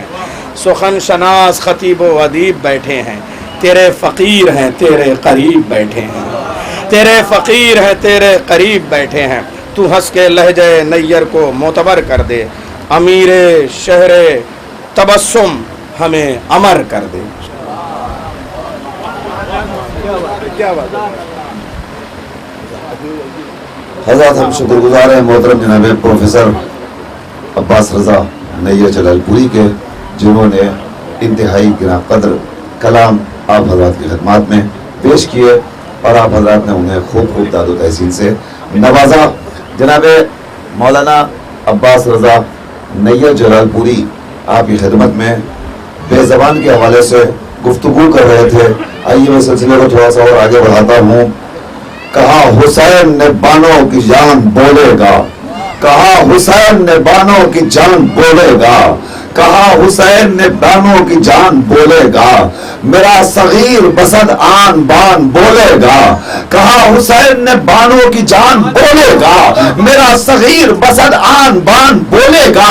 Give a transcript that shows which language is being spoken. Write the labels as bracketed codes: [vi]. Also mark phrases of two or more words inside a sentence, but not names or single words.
[ur] سخن شناس خطیب و ادیب بیٹھے ہیں، تیرے فقیر ہیں تیرے قریب بیٹھے ہیں، تیرے فقیر ہیں تیرے قریب بیٹھے ہیں. تو ہنس کے لہجے نیر کو معتبر کر دے، امیر شہر تبسم ہمیں امر کر دے. کیا بات ہے. حضرات ہم شکر گزار ہیں محترم جناب پروفیسر عباس رضا نیہ جلال پوری کے، جنہوں نے انتہائی گراں قدر کلام آپ حضرات کی خدمات میں پیش کیے اور آپ حضرات نے انہیں خوب داد و تحسین سے نوازا۔ جناب مولانا عباس رضا نیہ جلال پوری آپ کی خدمت میں بے زبان کے حوالے سے گفتگو کر رہے تھے۔ آئیے میں سلسلے کو تھوڑا سا اور آگے بڑھاتا ہوں۔ کہا حسین نے بانوں کی جان بولے گا، کہا حسین نے بانوں کی جان بولے گا، کہا حسین نے بانوں کی جان بولے گا، میرا صغیر بسد آن بان بولے گا، کہا حسین نے بانوں کی جان بولے گا، میرا صغیر بسد آن بان بولے گا۔